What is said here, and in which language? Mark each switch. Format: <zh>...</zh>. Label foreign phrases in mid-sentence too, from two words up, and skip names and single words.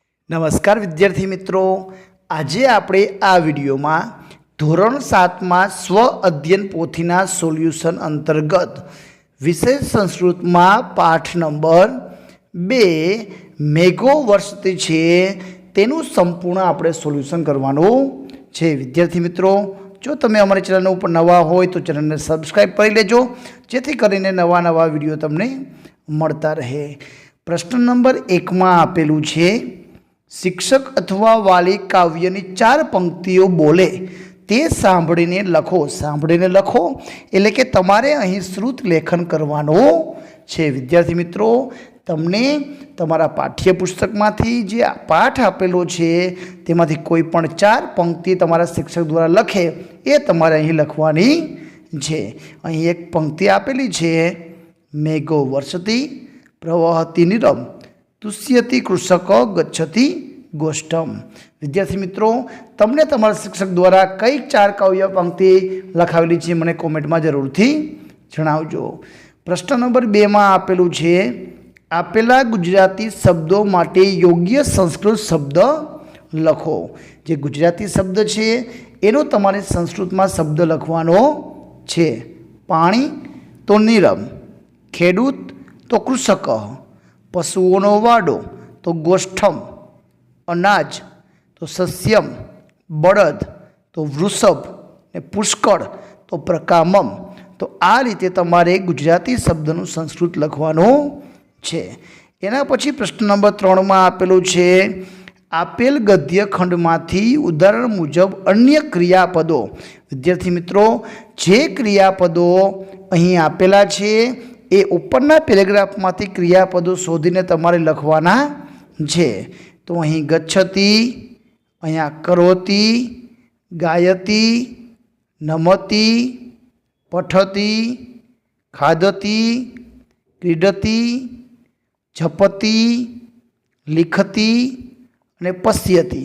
<gu>નમસ્કાર વિદ્યાર્થી મિત્રો, આજે આપણે આ વિડીયોમાં ધોરણ 7માં સ્વ અધ્યયન પોથીના સોલ્યુશન અંતર્ગત વિષય સંસ્કૃતમાં પાઠ નંબર 2 મેઘો વર્ષતી છે તેનું સંપૂર્ણ આપણે સોલ્યુશન કરવાનું છે। વિદ્યાર્થી મિત્રો, જો તમે અમારી ચેનલ ઉપર નવા હોય તો ચેનલને સબસ્ક્રાઈબ કરી લેજો, જેથી કરીને નવા વિડીયો તમને મળતા રહે। પ્રશ્ન નંબર 1માં આપેલું છે, શિક્ષક અથવા વાલી કાવ્યની 4 પંક્તિઓ બોલે તે સાંભળીને લખો। સાંભળીને લખો એટલે કે તમારે અહીં શ્રુત લેખન કરવાનો છે। વિદ્યાર્થી મિત્રો, તમને તમારા પાઠ્યપુસ્તકમાંથી જે પાઠ આપેલો છે તેમાંથી કોઈ પણ 4 પંક્તિ તમારા શિક્ષક દ્વારા લખે એ તમારે અહીં લખવાની છે। અહીં એક પંક્તિ આપેલી છે,</gu> <sa>मेघो वर्षति प्रवहति नीरम तुष्यति कृषक गच्छति गोष्ठम।</sa> <gu>વિદ્યાર્થી મિત્રો, તમને તમારા શિક્ષક દ્વારા કઈ 4 કાવ્ય પંક્તિ લખાવેલી છે મને કૉમેંટ મેં જરૂરથી જણાવજો। પ્રશ્ન નંબર 2 મેં આપેલું છે, આપેલા ગુજરાતી શબ્દો માટે યોગ્ય સંસ્કૃત શબ્દ લખો। જે ગુજરાતી શબ્દ છે એનો તમારે સંસ્કૃત મેં શબ્દ લખવાનો છે। પાણી તો નીરમ, ખેડૂત તો કૃષક, પશુઓનો વાડો તો ગોષ્ઠમ, અનાજ તો સસ્યમ, બળદ તો વૃષભ ને પુષ્કળ તો પ્રકામમ। તો આ રીતે તમારે ગુજરાતી શબ્દનું સંસ્કૃત લખવાનું છે। એના પછી પ્રશ્ન નંબર 3 મેં આપેલું છે, આપેલ ગદ્ય ખંડમાંથી ઉદાહરણ મુજબ અન્ય ક્રિયાપદો। વિદ્યાર્થી મિત્રો, જે ક્રિયાપદો અહીં આપેલા છે એ ઉપરના પેરેગ્રાફમાંથી ક્રિયાપદો શોધીને તમારે લખવાના છે। તો અહીં ગચ્છતિ, અહીંયા</gu> <sa>करोति, गायति, नमति, पठति, खादति, क्रीडति, जपति, लिखति</sa> <gu>અને પશ્યતિ।</gu>